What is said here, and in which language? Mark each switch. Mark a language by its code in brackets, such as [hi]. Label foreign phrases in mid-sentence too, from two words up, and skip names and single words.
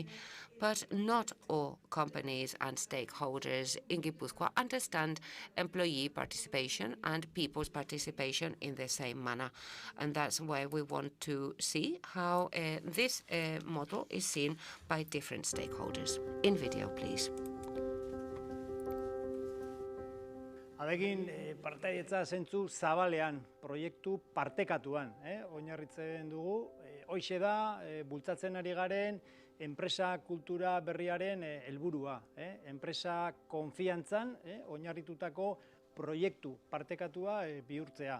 [en] But not all companies and stakeholders in Gipuzkoa understand employee participation and people's participation in the same manner. And that's why we want to see how this model is seen by different stakeholders. In video, please. [eu] Adekin partaietza zentzu zabalean, proiektu partekatuan, oinarritzen dugu. Hoixe da, bultzatzen ari garen, enpresa kultura berriaren helburua. Enpresa konfiantzan, oinarritutako proiektu partekatua bihurtzea.